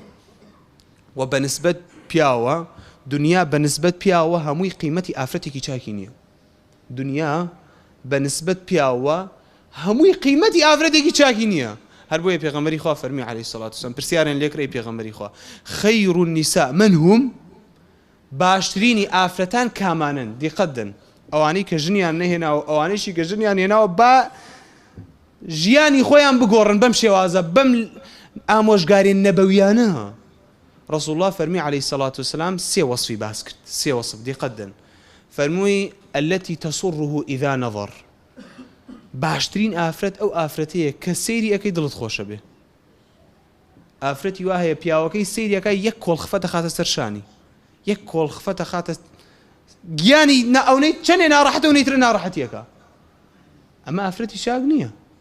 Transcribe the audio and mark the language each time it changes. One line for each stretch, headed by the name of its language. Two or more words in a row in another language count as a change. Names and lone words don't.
Central Kurdish: و بەنسبەت پیاوە، دنیا بەنسبەت پیاوە هەمووی قیمەتی ئافرەتێکی چاکی نییە. دنیا بەنسبەت پیاوە هەمووی قیمەتی ئافرەتێکی چاکی نییە. هەر بۆیە پێغەمبەری خوا فەرمی
Arabic: عەلەیهی سەڵات وسەلام،
Central Kurdish: پرسیاریان لێکرای پێغەمبەری خوا
Arabic: خەیر النساء من هم،
Central Kurdish: باشترینی ئافرەتان کامانن؟ دیقەت دەن، ئەوانەی کە ژنیان نەهێناوە، ئەوانەیشی کە ژنیان هێناوە با ژیانی خۆیان بگۆڕن بەم شێوازە، بەم ئامۆژگاری نەبەویانە. ڕەسوڵ الله فەرمی
Arabic: عەلەیهی سەڵات وسەلام
Central Kurdish: 3 وەصفی باس کرد، 3 وەصف. دیقەت دەن، فەرمووی
Arabic: التي تسره إذا نظر،
Central Kurdish: باشترین ئافرەت ئەو ئافرەتەیە کە سەیری ئەەکەی دڵت خۆشە بێ. ئافرەتی وا هەیە پیاوەکەی سەیریەکە یەک کۆڵخفەتە خاتە سەرشانی، یەک کۆڵخفەتە خاتە گیانی ئەوەی چەندێ ناڕەحەتە و نەیترە ناڕەحەتیەکە. ئەمە ئافرەتی چاک نییە.